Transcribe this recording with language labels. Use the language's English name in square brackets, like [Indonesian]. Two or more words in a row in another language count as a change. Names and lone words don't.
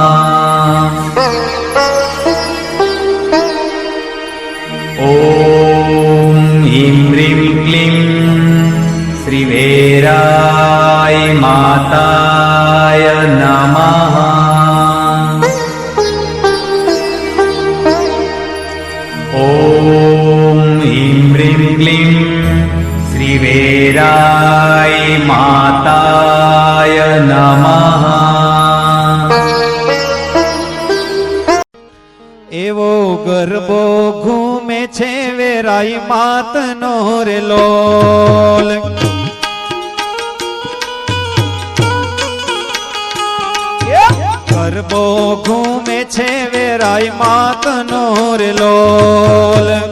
[Sanskrit] ॐ ह्रीं ह्रीं क्लीं श्रीवेराय माताय नमः। ॐ ह्रीं ह्रीं क्लीं श्रीवेराय माताय नमः। [Gujarati] એવો ગરબો ઘૂમે છે વેરાઈ માતનો રે લોલ. ગરબો ઘૂમે છે વેરાઈ માતનો રે લોલ.